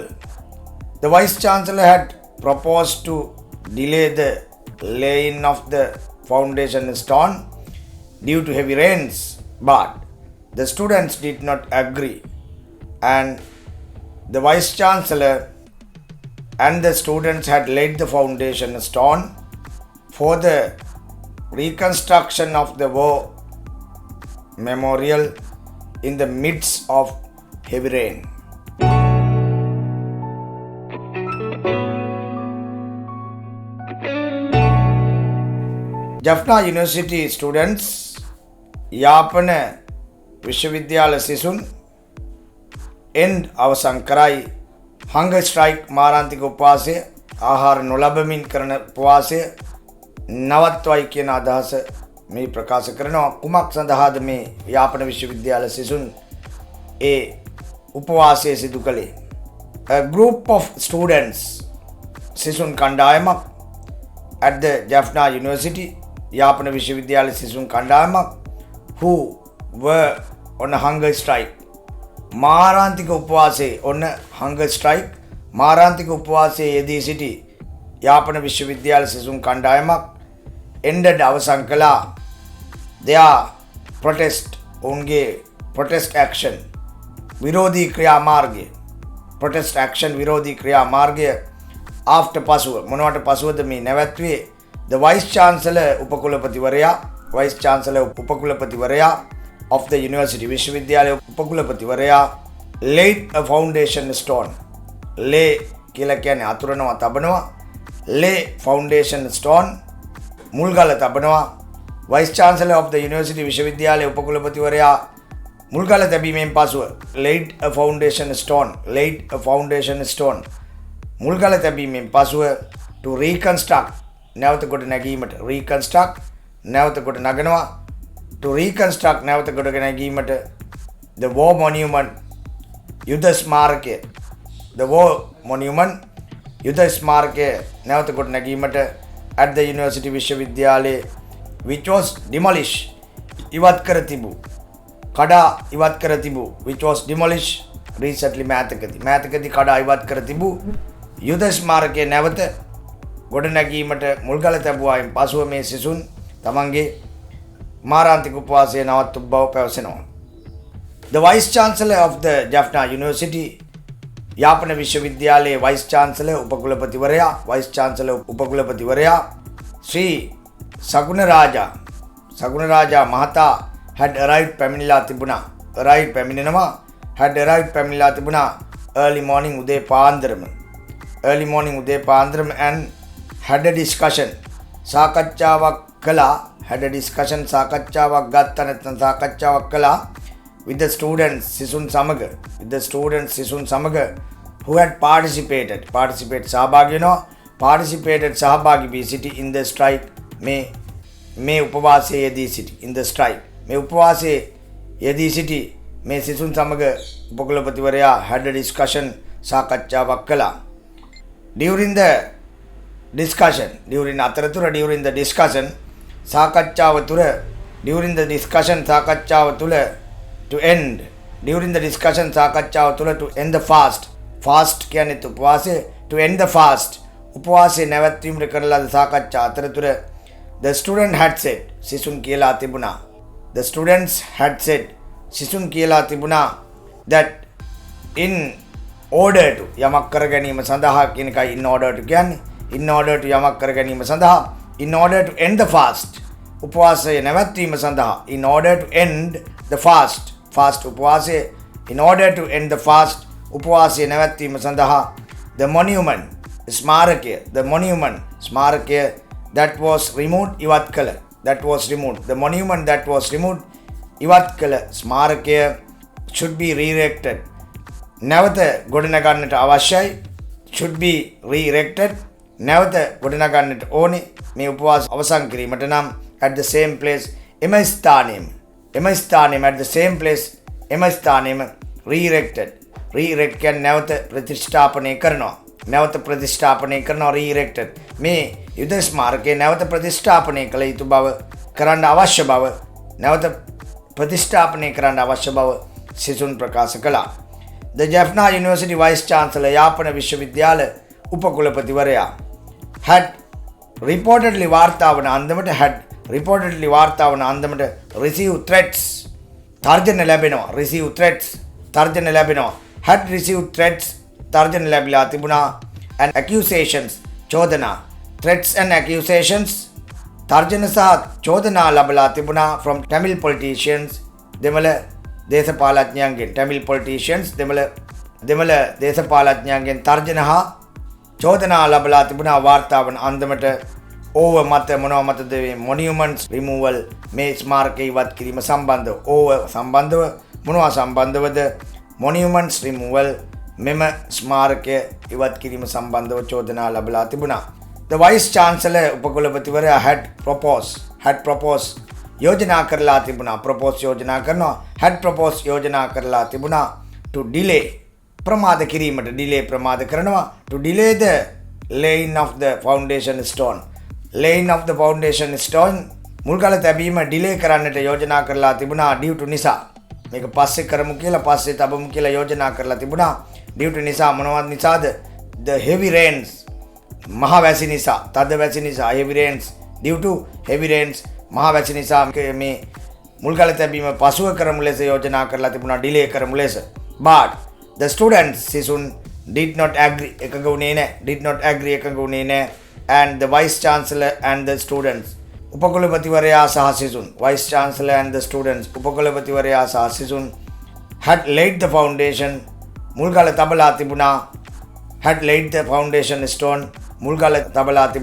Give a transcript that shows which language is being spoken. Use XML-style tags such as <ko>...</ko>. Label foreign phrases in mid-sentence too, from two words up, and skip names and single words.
<en>The Vice Chancellor had proposed to delay the laying of the foundation stone due to heavy rains, but the students did not agree, and the Vice Chancellor and the students had laid the foundation stone for the reconstruction of the war memorial in the midst of heavy rain. Jaffna University students</en> <si>යාපන විශ්වවිද්‍යාල සිසුන් end අවසන් කරයි</si> <en>hunger strike</en> <si>මාරාන්තික උපවාසය ආහාර නොලබමින් කරන උපවාසය නවත්වයි කියන අදහස මේ ප්‍රකාශ කරනවා. කුමක් සඳහාද මේ යාපන විශ්වවිද්‍යාල සිසුන් ඒ උපවාසය සිදු කළේ?</si> <en>A group of students</en> <si>සිසුන් කණ්ඩායමක්</si> <en>at the Jaffna University</en> <si>යාපන විශ්වවිද්‍යාල සිසුන් කණ්ඩායමක්</si> <en>who were on a hunger strike</en> <si>මාරාන්තික උපවාසයේ</si> <en>on a hunger strike</en> <si>මාරාන්තික උපවාසයේ යෙදී සිටි යාපන විශ්වවිද්‍යාල සිසුන් කණ්ඩායමක් ended අවසන් කළා</si> <en>their protest</en> <si>ඔවුන්ගේ</si> <en>protest action</en> <si>විරෝධී ක්‍රියාමාර්ගය</si> <en>protest action</en> <si>විරෝධී ක්‍රියාමාර්ගය after පසුව මොනවට පසුවද මේ නැවැත්වේ?</si> <en>The Vice Chancellor උපකුලපතිවරයා Vice Chancellor උපකුලපතිවරයා of the university</en> <si>විශ්වවිද්‍යාලයේ උපකුලපතිවරයා</si> <en>laid a foundation stone.</en> <si>lay කියලා කියන්නේ අතුරනවා තබනවා.</si> <en>lay foundation stone</en> <si>මුල්ගල තබනවා.</si> <en>Vice Chancellor of the university</en> <si>විශ්වවිද්‍යාලයේ උපකුලපතිවරයා මුල්ගල තැබීමෙන් පසුව</si> <en>laid a foundation stone</en> <si>මුල්ගල තැබීමෙන් පසුව</si> <en>to reconstruct නැවත</en> <si>කොට නැගීමට reconstruct නැවත කොට නගනවා</si> <en>to reconstruct</en> <si>නැවත කොට නැගීමට</si> <en>the war monument</en> <si>යුද ස්මාරකය</si> <en>the war monument</en> <si>යුද ස්මාරකය නැවත කොට නැගීමට</si> <en>at the university</en> <si>විශ්වවිද්‍යාලයේ</si> <en>which was demolished</en> <si>ඉවත් කර තිබූ කඩා ඉවත් කර තිබූ</si> <en>which was demolished recently</en> <si>මෑතකදී කඩා ඉවත් කර තිබූ යුද ස්මාරකය නැවත ගොඩ නැගීමට මුල්ගල තැබුවායින් පසුව මේ සිසුන් තමන්ගේ මාරාන්තික උපවාසය නවත්තු බව පැවසෙනවා.</si> <en>The Vice Chancellor of the Jaffna University</en> <si>යාපන විශ්වවිද්‍යාලයේ</si> <en>Vice Chancellor</en> <si>උපකුලපතිවරයා ශ්‍රී සගුණ රාජා මහතා</si> <en>had arrived</en> <si>පැමිණිලා තිබුණා</si> <en>early morning</en> <si>උදේ පාන්දරම</si> <en>and had a discussion</en> <si>සාකච්ඡාවක් කළා</si> <en>with the students</en> <si>සිසුන් සමග</si> <en>with the students</en> <si>සිසුන් සමග</si> <en>who had participated</en> <si>සහභාගී වෙනවා participated සහභාගී වී සිටි</si> <en>in the strike</en> <si>මේ උපවාසයේ යෙදී සිටි</si> <en>in the strike</en> <si>මේ උපවාසයේ යෙදී සිටි මේ සිසුන් සමග උපකුලපතිවරයා</si> <en>had a discussion</en> <si>සාකච්ඡාවක් කළා</si> <en>during the discussion</en> <si>සාකච්ඡාව තුර</si> <en>during the discussion</en> <si>සාකච්ඡාව තුල</si> <en>to end during the discussion</en> <si>සාකච්ඡාව තුල</si> <en>to end the fast</en> <si>කියන්නේ උපවාසය</si> <en>to end the</en> <si>fast උපවාසය නැවැත්වීමට කරන ලද සාකච්ඡා අතරතුර</si> <en>the student had said</en> <si>සිසුන් කියලා තිබුණා</si> <en>the students had said</en> <si>සිසුන් කියලා තිබුණා</si> <en>that in order to</en> <si>යමක් කර ගැනීම සඳහා කියන එකයි</si> <en>in order to කියන්නේ in order to</en> <si>යමක් කර ගැනීම සඳහා</si> <en>in order to end the fast</en> <si>උපවාසය නැවැත්වීම සඳහා</si> <en>in order to end the fast උපවාසය in order to end the fast</en> <si>උපවාසය නැවැත්වීම සඳහා</si> <en>the monument ස්මාරකය that was removed</en> <si>ඉවත් කළ</si> <en>the monument that was removed</en> <si>ඉවත් කළ ස්මාරකය</si> <en>should be re-erected</en> <si>නැවත ගොඩනගන්නට අවශ්‍යයි</si> <en>should be re-erected</en> <si>නැවත ගොඩනගන්නට ඕනේ මේ උපවාස අවසන් කිරීමට නම්</si> <en>at the same place</en> <si>එම ස්ථානයේම</si> <en>at the same place</en> <si>එම ස්ථානයේම</si> <en>re-erected</en> <si>කියන්නේ නැවත ප්‍රතිෂ්ඨාපනය කරනවා re-erected මේ යුද ස්මාරකය නැවත ප්‍රතිෂ්ඨාපනය කළ යුතු බව කරන්න අවශ්‍ය බව නැවත ප්‍රතිෂ්ඨාපනය කරන්න අවශ්‍ය බව සිසුන් ප්‍රකාශ කළා</si> <en>the Jaffna University Vice Chancellor</en> <si>යාපන විශ්වවිද්‍යාල උපකුලපතිවරයා</si> <en>had reportedly</en> <si>වාර්තා වන අන්දමට</si> <en>receive threats</en> <si>තර්ජන ලැබෙනවා</si> <en>had received threats</en> <si>තර්ජන ලැබිලා තිබුණා</si> <en>and accusations</en> <si>චෝදනා</si> <en>threats and accusations</en> <si>තර්ජන සහ චෝදනා ලැබලා තිබුණා</si> <en>from Tamil politicians</en> <si>දෙමළ දේශපාලඥයන්ගෙන් දෙමළ දේශපාලඥයන්ගෙන් තර්ජන හා චෝදනා ලැබලා තිබුණා වාර්තා වන අන්දමට over මත මොනවා මතද</si> <en>monuments removal</en> <si>මේ ස්මාරක ඉවත් කිරීම සම්බන්ධව over සම්බන්ධව මොනවා සම්බන්ධවද</si> <en>monuments removal</en> <si>මෙම ස්මාරකය ඉවත් කිරීම සම්බන්ධව චෝදනා ලැබලා තිබුණා</si> <en>the vice chancellor</en> <si>උපකුලපතිවරයා</si> <en>had proposed</en> <si>යෝජනා කරලා තිබුණා</si> <en>to delay</en> <si>ප්‍රමාද කරනවා</si> <en>to delay the laying of the foundation stone</en> <si>මුල්ගල තැබීම delay කරන්නට යෝජනා කරලා තිබුණා</si> <en>due to</en> <si>නිසා මේක පස්සේ කරමු කියලා පස්සේ තබමු කියලා යෝජනා කරලා තිබුණා</si> <en>due to</en> <si>නිසා මොනවද නිසාද</si> <en>the heavy rains</en> <si>මහා වැසි නිසා තද වැසි නිසා</si> <en>heavy rains due to heavy rains</en> <si>මහා වැසි නිසා මේ මුල්ගල තැබීම පසුව කරමු ලෙස යෝජනා කරලා තිබුණා delay කරමු ලෙස</si> <en>but the students</en> <si>සිසුන්</si> <en>did not agree</en> <si>එකඟ වුණේ නැහැ</si> <en>and the vice chancellor and the students</en> <si>උපකුලපතිවරයා සහ සිසුන්</si> <en>vice chancellor and the students</en> <si>උපකුලපතිවරයා සහ සිසුන්</si> <en>had laid the foundation</en> <si>මුල්ගල තබලා තිබුණා</si> <en>had laid the foundation stone</en> <si>මුල්ගල තබලා</si>